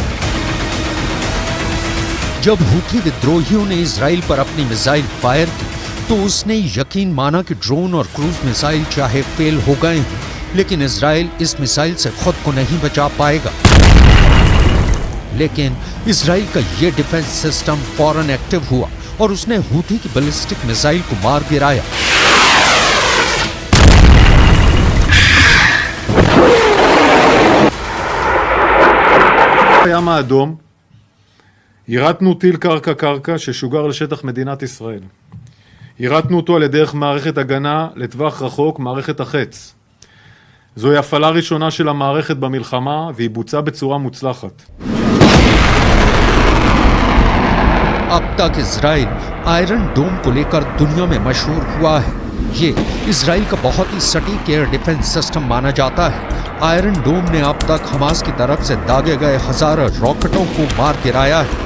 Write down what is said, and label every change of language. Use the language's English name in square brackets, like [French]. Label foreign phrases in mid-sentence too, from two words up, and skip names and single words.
[Hindi] जब हुथी विद्रोहियों ने इजराइल पर अपनी मिसाइल फायर की तो उसने यकीन माना कि ड्रोन और [English] cruise missile [Hindi] चाहे फेल हो गए हैं, लेकिन इजराइल इस मिसाइल से खुद को नहीं बचा पाएगा। लेकिन इजराइल का ये [English] defense system [Hindi] फौरन एक्टिव हुआ और उसने हुथी की [English] ballistic missile [Hindi] को मार गिराया। [Hebrew] הים האדום, יירטנו טיל קרקע ששוגר לשטח מדינת ישראל. יירטנו אותו על דרך מערכת הגנה לטווח רחוק, מערכת החץ. זוהי הפעלה ראשונה של המערכת במלחמה והיא בוצעה בצורה מוצלחת. [Hindi] अब तक इजराइल आयरन डोम को लेकर दुनिया में मशहूर हुआ है। ये इजराइल का बहुत ही सटीक [English] air defense system [Hindi] माना जाता है। आयरन डोम ने अब तक हमास की तरफ से दागे गए हजारों रॉकेटों को मार गिराया है।